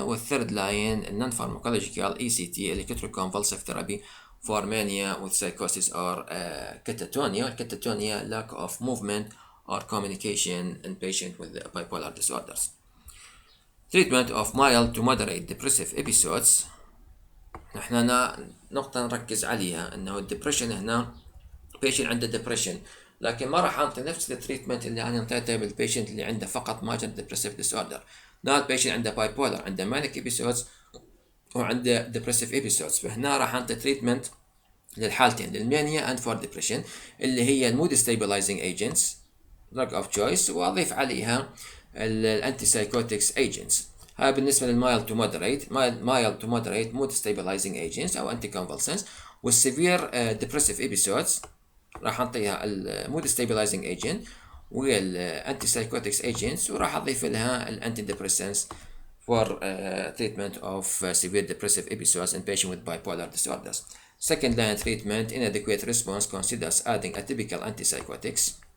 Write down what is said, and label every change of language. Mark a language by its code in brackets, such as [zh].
[en] With third line non-pharmacological ECT electroconvulsive therapy for mania with psychosis or catatonia. Catatonia, lack of movement or communication in patient with bipolar disorders. Treatment of mild to moderate depressive episodes. [ar] نحن هنا نقطة نركز عليها انه الدبريشن هنا patient عنده depression، لكن ما راح انطي نفس التريتمنت اللي انا انطيته بالبيشنت اللي عنده فقط ماجر depressive disorder. هنا البيشنت عنده bipolar، عنده manic episodes وعنده depressive episodes، فهنا راح انطي تريتمنت للحالتين، للمانيا [en] and for depression [ar] اللي هي المود [en] stabilizing agents drug of choice، [ar] واضيف عليها الانتي سايكوتكس agents. هاي بالنسبة للمايل تو مودريت مود stabilizing agents أو anti convulsants. والسيفير depressive episodes راح نعطيها المود stabilizing agent والانتي سايكوتكس agents، وراح أضيف لها الانتي depressants [en] for treatment of severe depressive episodes in patients with bipolar disorders. Second line treatment inadequate response considers adding atypical antipsychotics.